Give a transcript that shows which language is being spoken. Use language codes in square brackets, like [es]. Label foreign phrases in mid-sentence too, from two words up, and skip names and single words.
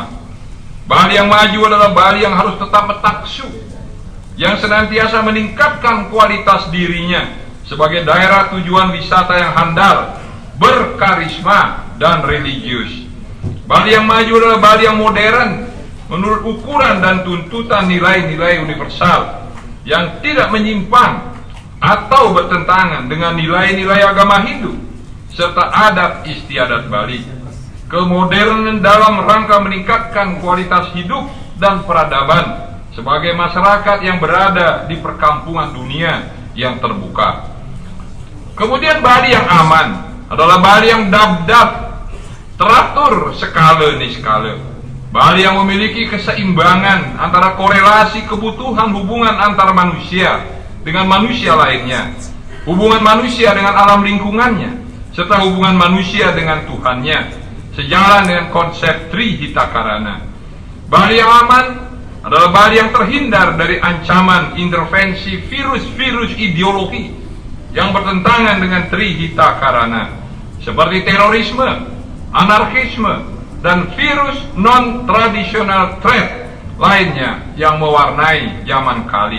[id] Bali yang maju adalah Bali yang harus tetap metaksu, yang senantiasa meningkatkan kualitas dirinya sebagai daerah tujuan wisata yang handal, berkarisma, dan religius. Bali yang maju adalah Bali yang modern menurut ukuran dan tuntutan nilai-nilai universal yang tidak menyimpang atau bertentangan dengan nilai-nilai agama Hindu serta adat istiadat Bali. Kemodernan dalam rangka meningkatkan kualitas hidup dan peradaban sebagai masyarakat yang berada di perkampungan dunia yang terbuka. Kemudian Bali yang aman adalah Bali yang dab-dab, teratur skala niskala. Bali yang memiliki keseimbangan antara korelasi kebutuhan hubungan antar manusia dengan manusia lainnya, hubungan manusia dengan alam lingkungannya, serta hubungan manusia dengan Tuhannya, sejalan dengan konsep Trihita Karana. Bali yang aman adalah Bali yang terhindar dari ancaman intervensi virus-virus ideologi yang bertentangan dengan Trihita Karana, seperti terorisme, anarkisme, dan virus [en] non-traditional threat [id] lainnya yang mewarnai zaman kali.